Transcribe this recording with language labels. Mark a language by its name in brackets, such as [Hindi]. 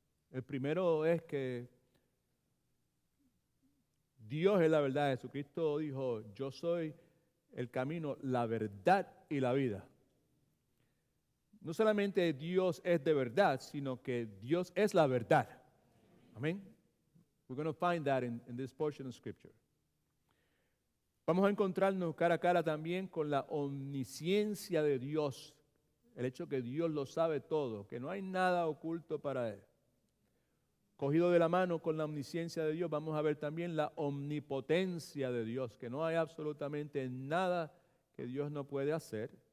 [Spanish] El primero es que Dios es la verdad. Jesucristo dijo, yo soy el camino, la verdad y la vida. No solamente Dios es de verdad, sino que Dios es la verdad. Amén. [English] We're going to find that in this portion of Scripture. [Spanish] Vamos a encontrarnos cara a cara también con la omnisciencia de Dios. El hecho que Dios lo sabe todo, que no hay nada oculto para Él. Cogido de la mano con la omnisciencia de Dios, vamos a ver también la omnipotencia de Dios, que no hay absolutamente nada que Dios no puede hacer.